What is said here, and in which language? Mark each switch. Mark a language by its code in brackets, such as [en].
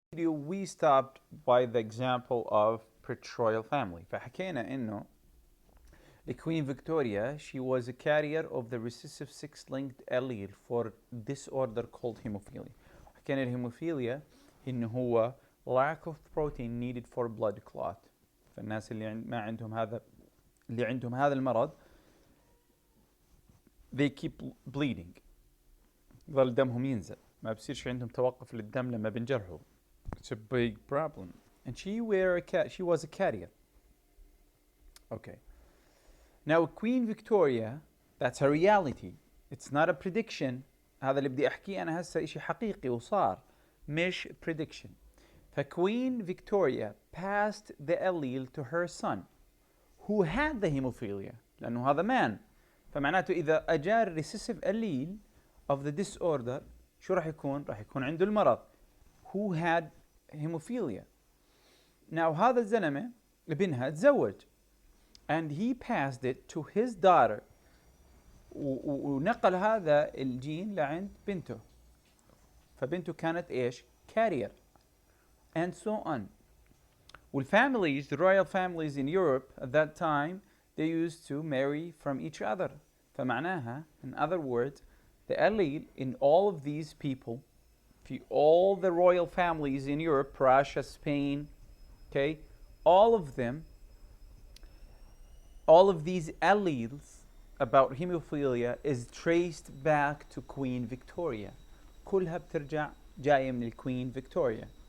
[en] video we stopped by the example of patriarchal family. [ar] فحكينا إنه [en] Queen Victoria, she was a carrier of the recessive X-linked allele for disorder called hemophilia. [ar] حكينا الهيموفيليا إنه هو [en] lack of protein needed for blood clot. [ar] فالناس اللي ما عندهم هذا اللي عندهم هذا المرض [en] they keep bleeding. [ar] يظل دمهم ينزل. ما بصيرش عندهم توقف للدم لما بنجرحوا. [en] It's a big problem. And she was a carrier. Okay. Now Queen Victoria, that's a reality. It's not a prediction. [ar] هذا اللي بدي أحكيه أنا هسه إشي حقيقي وصار مش prediction. [en] فQueen Victoria passed the allele to her son who had the hemophilia [ar] لأنه هذا [en] man. [ar] فمعناته إذا أجار [en] recessive allele of the disorder [ar] شو راح يكون؟ راح يكون عنده المرض [en] who had hemophilia. Now [ar] هذا الزلمة ابنها تزوج [en] and he passed it to his daughter [ar] ونقل هذا الجين لعند بنته فبنته كانت ايش؟ [en] carrier and so on. والfamilies, the royal families in Europe at that time, they used to marry from each other. [ar] فمعناها, [en] in other words, the allele in all of these people, all the royal families in Europe, Russia, Spain, okay, all of them, all of these alleles about hemophilia is traced back to Queen Victoria. [ar] كلها بترجع جاية من Queen Victoria.